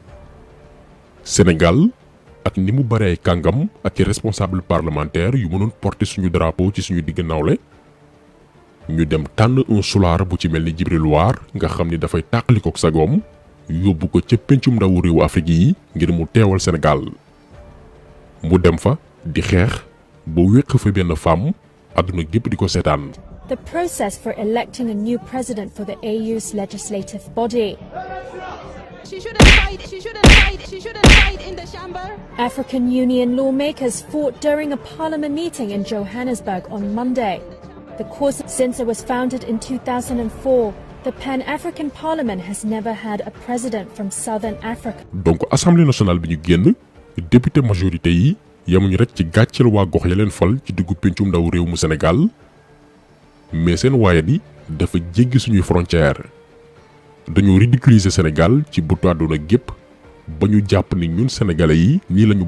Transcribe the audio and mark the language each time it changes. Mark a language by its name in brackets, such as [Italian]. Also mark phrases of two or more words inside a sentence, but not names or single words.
[Wolof] Sénégal ak ni mu bare ay kàngam ak i [French] responsable parlementaire [Wolof] yu mënoon porter suñu drapeau ci suñu digg nawle ñu dem tànn un sulaar bu ci mel ni Djibril War nga xam ni dafay tàqalikook sagoom yóbbu ko ca pencum ndawu réewu Afrique yi ngir mu teewal Sénégal mu dem fa di xeex ba wéq fa benn femme àdduna gépp di ko seetaan. [English] The process for electing a new president for the AU's legislative body. She shouldn't hide in the chamber. African Union lawmakers fought during a parliament meeting in Johannesburg on Monday. The cause, since it was founded in 2004, the Pan-African Parliament has never had a president from Southern Africa. [Wolof] Donc Assemblée nationale bi ñu génn [French] député majorité [Wolof] yi yamuñu rek ci gàcceel waa gox ya leen fal ci diggu pencum ndaw réew mu Sénégal mais seen waaye bi dafa jéggi suñuy frontière dañoo ridiculiser Sénégal ci bëtu àdduna gépp ba ñu jàpp ni ñun sénégalais yi nii lañu